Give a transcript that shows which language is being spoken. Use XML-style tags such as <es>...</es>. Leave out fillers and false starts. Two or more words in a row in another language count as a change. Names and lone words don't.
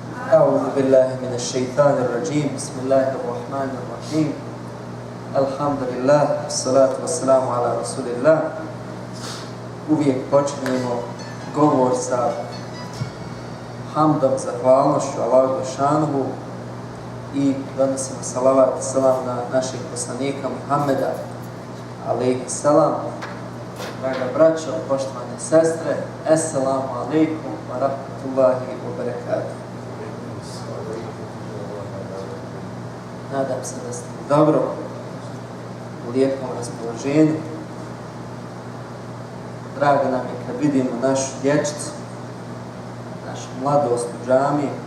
<ar>أعوذ بالله من الشيطان الرجيم بسم الله الرحمن الرحيم الحمد لله والصلاة والسلام على رسول الله.</ar> <bs>Uvijek počinjemo govor sa hamdom, zahvalnošću Allahu dželešanu i donosimo salavat i salam na našeg poslanika Muhammeda alejhi selam. Draga braćo, poštovane sestre,</bs> <ar>السلام عليكم ورحمة الله وبركاته.</ar> <bs>Nadam se da ste dobro, u lijepom raspoloženju. Drago nam je kad vidimo našu dječicu, našu mladost u džamiji.</bs>